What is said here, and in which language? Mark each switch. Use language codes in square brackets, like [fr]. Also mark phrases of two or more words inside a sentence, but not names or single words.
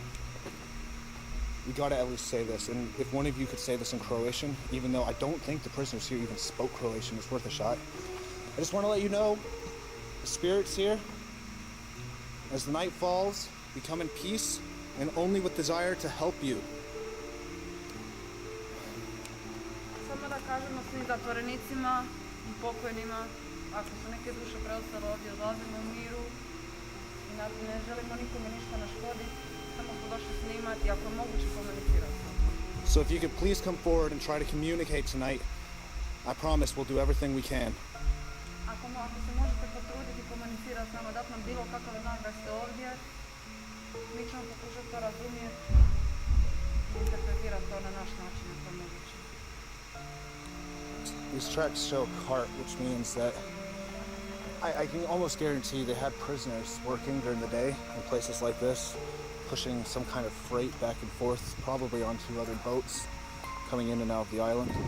[en] We gotta at least say this, and if one of you could say this in Croatian, even though I don't think the prisoners here even spoke Croatian, it's worth a shot. I just want to let you know the spirits here, as the night falls, we come in peace and only with desire to help you. [hr] Samo da kažemo svim zatvorenicima i pokojnima, ako su neke duše preostale ovdje, odlazimo u miru i ne želimo nikome ništa naškoditi, samo smo došli snimati i ako je moguće komunicirati. [en] So if you could please come forward and try to communicate tonight, I promise we'll do everything we can. [hr] Ako se možete potruditi i komunicirati s nama, dati nam bilo kakav znak da ste ovdje, mi ćemo pokušati to razumjeti i interpretirati to na naš način ako je moguće. [en] These tracks show a cart, which means that I can almost guarantee they had prisoners working during the day in places like this, pushing some kind of freight back and forth, probably onto other boats coming in and out of the island.